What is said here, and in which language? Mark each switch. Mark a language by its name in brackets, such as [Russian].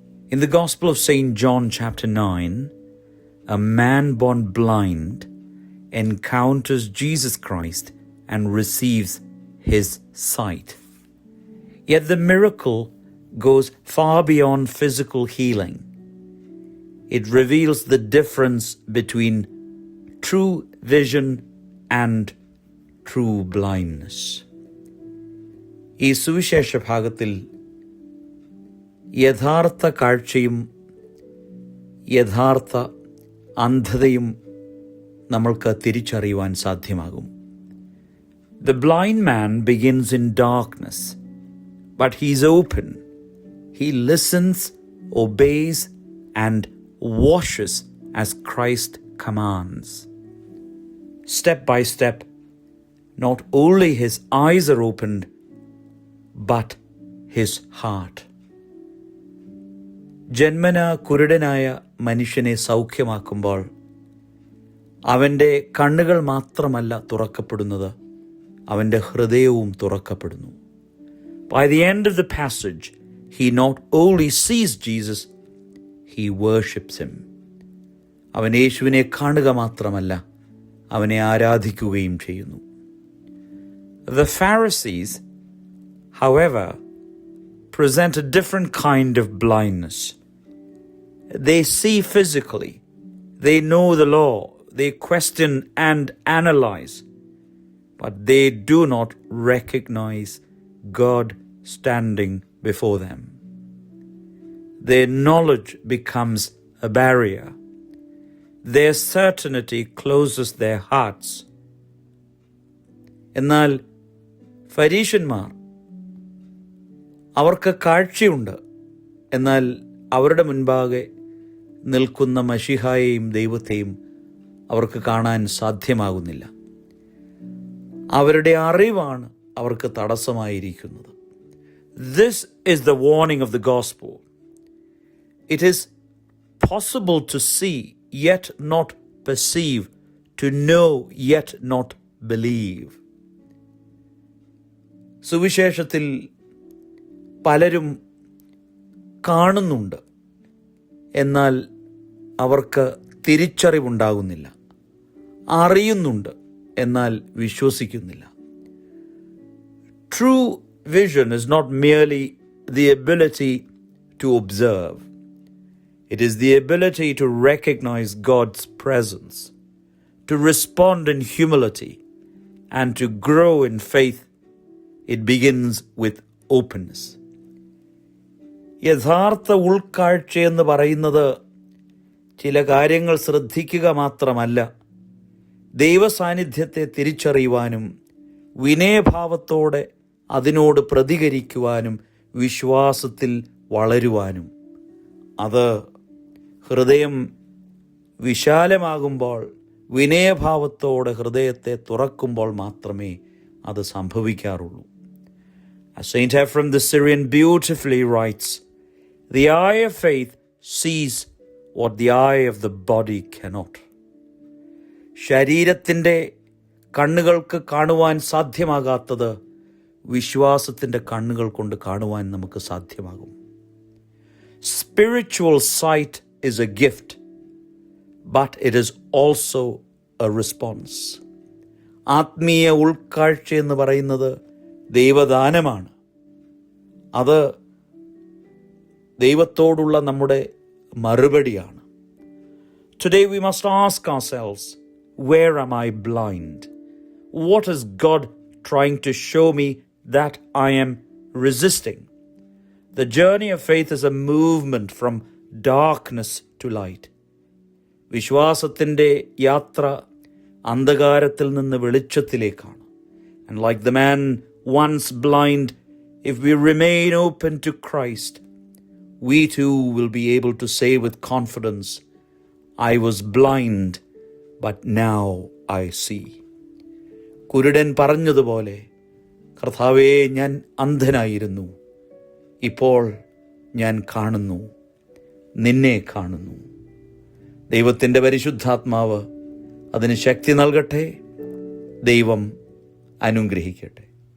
[English] In the Gospel of St. John chapter 9, a man born blind encounters Jesus Christ and receives his sight. Yet the miracle goes far beyond physical healing. It reveals the difference between true vision and true blindness. [Malayalam] ഈ സുവിശേഷ ഭാഗത്തിൽ യഥാർത്ഥ കാഴ്ചയും യഥാർത്ഥ അന്ധതയും നമ്മൾക്ക് തിരിച്ചറിയുവാൻ സാധ്യമാകും. [English] The blind man begins in darkness, but he is open. He listens, obeys, and washes as Christ commands. Step by step, not only his eyes are opened, but his heart. [Malayalam] ജന്മന കുരുടനായ മനുഷ്യനെ സൗഖ്യമാക്കുമ്പോൾ അവൻ്റെ കണ്ണുകൾ മാത്രമല്ല തുറക്കപ്പെടുന്നത്, അവൻ്റെ ഹൃദയവും തുറക്കപ്പെടുന്നു. [English] By the end of the passage, he not only sees Jesus, he worships him. [Malayalam] അവൻ യേശുവിനെ കാണുക മാത്രമല്ല, അവനെ ആരാധിക്കുകയും ചെയ്യുന്നു. [English] The Pharisees, however, present a different kind of blindness. They see physically, they know the law, they question and analyze, but they do not recognize God standing before them. Their knowledge becomes a barrier. Their certainty closes their hearts. [Malayalam] എന്നാൽ ഫരീശന്മാർ, അവർക്ക് കാഴ്ചയുണ്ട്, എന്നാൽ അവരുടെ മുൻപാകെ നിൽക്കുന്ന മശിഹായെയും ദൈവത്തെയും അവർക്ക് കാണാൻ സാധ്യമാകുന്നില്ല. അവരുടെ അറിവാണ് അവർക്ക് തടസ്സമായിരിക്കുന്നത്. [English] This is the warning of the gospel. It is possible to see yet not perceive, to know yet not believe. [Malayalam] സുവിശേഷത്തിൽ പലരും കാണുന്നുണ്ട്, എന്നാൽ അവർക്ക് തിരിച്ചറിവുണ്ടാകുന്നില്ല. അറിയുന്നുണ്ട്, എന്നാൽ വിശ്വസിക്കുന്നില്ല. [English] True vision is not merely the ability to observe. It is the ability to recognize God's presence, to respond in humility, and to grow in faith. It begins with openness. [Malayalam] യഥാർത്ഥ ഉൾക്കാഴ്ചയെന്ന് പറയുന്നത് ചില കാര്യങ്ങൾ ശ്രദ്ധിക്കുക മാത്രമല്ല, ദൈവസാന്നിധ്യത്തെ തിരിച്ചറിയുവാനും വിനയഭാവത്തോടെ അതിനോട് പ്രതികരിക്കുവാനും വിശ്വാസത്തിൽ വളരുവാനും. അത് ഹൃദയം വിശാലമാകുമ്പോൾ, വിനയഭാവത്തോടെ ഹൃദയത്തെ തുറക്കുമ്പോൾ മാത്രമേ അത് സംഭവിക്കാറുള്ളൂ. [English] As Saint Ephrem the Syrian beautifully writes, the eye of faith sees what the eye of the body cannot. [Malayalam] ശരീരത്തിൻ്റെ കണ്ണുകൾക്ക് കാണുവാൻ സാധ്യമാകാത്തത് വിശ്വാസത്തിൻ്റെ കണ്ണുകൾ കൊണ്ട് കാണുവാൻ നമുക്ക് സാധ്യമാകും. [English] Spiritual sight is a gift, but it is also a response. [Malayalam] ആത്മീയ ഉൾക്കാഴ്ച എന്ന് പറയുന്നത് ദൈവദാനമാണ്. അത് ദൈവത്തോടുള്ള നമ്മുടെ മറുപടിയാണ്. [English] Today we must ask ourselves, where am I blind? What is God trying to show me that I am resisting? The journey of faith is a movement from darkness to light. [Malayalam] വിശ്വാസത്തിൻ്റെ യാത്ര അന്ധകാരത്തിൽ നിന്ന് വെളിച്ചത്തിലേക്കാണ്. [English] And like the man once blind, if we remain open to Christ, we too will be able to say with confidence, I was blind, but now I see. [Malayalam] കുരുടൻ പറഞ്ഞതുപോലെ, കർത്താവേ, ഞാൻ അന്ധനായിരുന്നു, ഇപ്പോൾ ഞാൻ കാണുന്നു, നിന്നെ കാണുന്നു. ദൈവത്തിൻ്റെ പരിശുദ്ധാത്മാവ് അതിന് ശക്തി നൽകട്ടെ. ദൈവം അനുഗ്രഹിക്കട്ടെ.